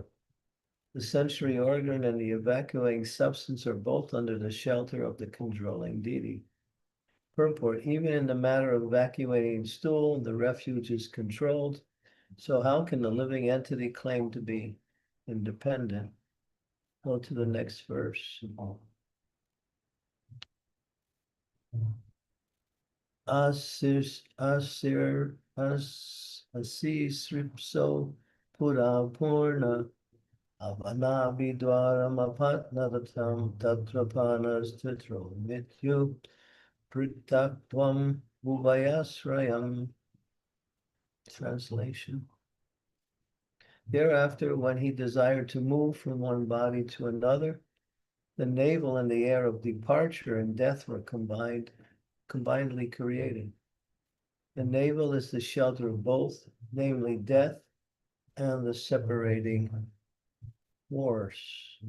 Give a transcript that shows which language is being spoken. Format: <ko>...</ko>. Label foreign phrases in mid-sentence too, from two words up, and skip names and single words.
<en>The sensory organ and the evacuating substance are both under the shelter of the controlling deity. Purport, even in the matter of evacuating stool, the refuge is controlled. So how can the living entity claim to be independent? Go to the next verse.</en> <sa>Asisripso Pura Purna Avanavidwaram Apatnadatam Tatrapanas Tatro Mityu Pritakvam Uvayasrayam.</sa> <en>Translation. Thereafter, when he desired to move from one body to another, the navel and the air of departure and death were combinedly created. The navel is the shelter of both, namely death and the separating force.</en>